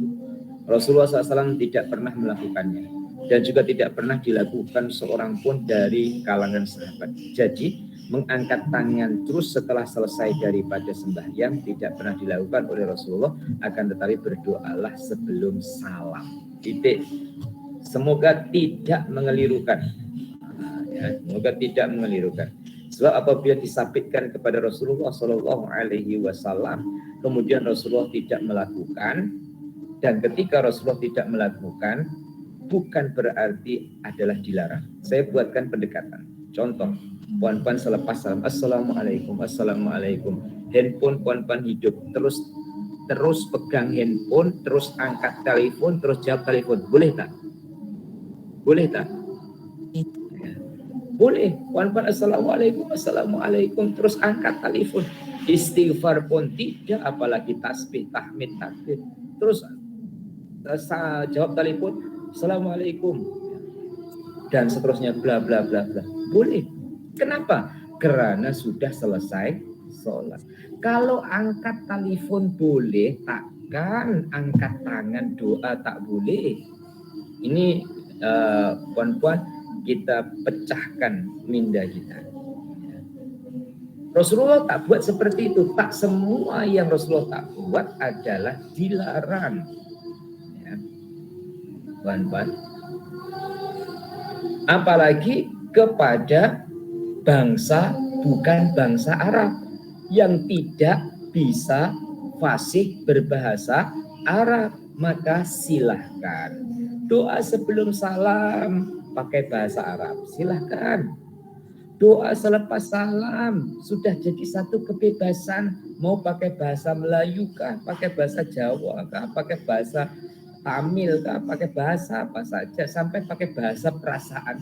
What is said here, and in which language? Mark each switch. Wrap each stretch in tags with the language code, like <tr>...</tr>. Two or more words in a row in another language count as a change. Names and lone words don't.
<ms>Rasulullah SAW tidak pernah melakukannya. Dan juga tidak pernah dilakukan seorang pun dari kalangan sahabat. Jadi mengangkat tangan terus setelah selesai daripada sembahyang tidak pernah dilakukan oleh Rasulullah, akan tetapi berdoalah sebelum salam. Titik. Semoga tidak mengelirukan. Ya, semoga tidak mengelirukan. Sebab apabila disabitkan kepada Rasulullah SAW, kemudian Rasulullah tidak melakukan, dan ketika Rasulullah tidak melakukan, bukan berarti adalah dilarang. Saya buatkan pendekatan. Contoh, puan-puan selepas salam, assalamualaikum, assalamualaikum. Handphone puan-puan hidup, terus pegang handphone, terus angkat telepon, terus jawab telepon. Boleh tak? Boleh tak? Ya. Boleh. Puan-puan assalamualaikum, assalamualaikum, terus angkat telepon. Istighfar pun tidak, apalagi tasbih, tahmid, takbir. Terus jawab telepon, assalamualaikum, dan seterusnya, bla bla bla bla. Boleh. Kenapa? Karena sudah selesai sholat. Kalau angkat telepon boleh, takkan angkat tangan doa tak boleh. Ini puan-puan kita pecahkan minda kita. Rasulullah tak buat seperti itu. Tak semua yang Rasulullah tak buat adalah dilarang. Puan-puan, apalagi kepada bangsa bukan bangsa Arab yang tidak bisa fasih berbahasa Arab, maka silahkan doa sebelum salam pakai bahasa Arab, silahkan. Doa selepas salam sudah jadi satu kebebasan, mau pakai bahasa Melayu kah, pakai bahasa Jawa kah, pakai bahasa Tamil kah, pakai bahasa apa saja, sampai pakai bahasa perasaan.</ms>